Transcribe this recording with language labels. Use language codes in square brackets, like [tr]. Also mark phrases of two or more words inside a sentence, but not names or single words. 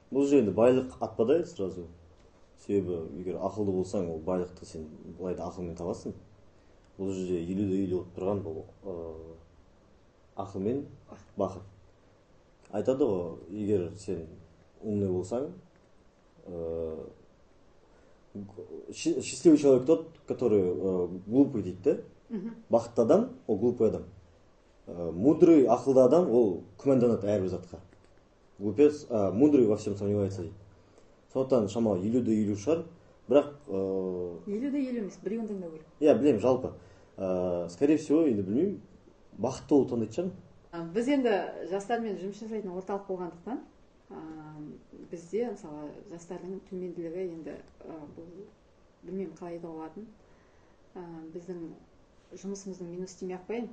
[kk] Бұл жерде байлық атпадайды сразу. Себебі егер ақылды болсаң, ол байлықты сен былай да ақылмен табасың. Бұл жерде 50-50 болып тұрған бұл ақыл мен бақыт. Айтады ғой, егер сен умный болсаң, [ru] счастливый человек тот, который глупый дейді. [kk] Бақытты адам, ол глупый адам. Мудрый, ақылды адам, ол күмәнданады әрбір затқа. [ru] Глупец, мудрый во всем сомневается дейді. [kk] Сондықтан шамалы 50-50 шығар, бірақ 50-50 емес, біреуін таңдау керек. Иә, білемін, жалпы. [ru] Скорее всего, [kk] енді білмеймін, бақытты ол таңдайтын шығармын. Біз енді жастармен жұмыс жасайтын орталық болғандықтан, бізде мысалы жастардың төменділігі енді білмеймін қалай да болатын. Біздің жұмысымыздың минус демей-ақ қояйын.